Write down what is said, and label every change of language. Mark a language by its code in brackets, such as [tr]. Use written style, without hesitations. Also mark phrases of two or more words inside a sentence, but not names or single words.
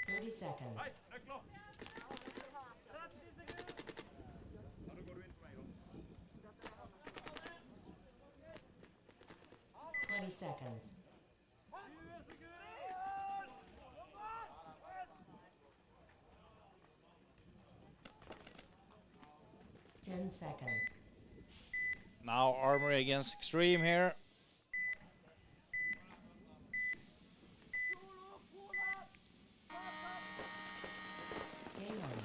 [en] 30 seconds. [no] Hei, nøkler! Ja, da går du inn for meg, da. [en] 20 seconds. 10 seconds. Now Armory against Extreme here. Game on.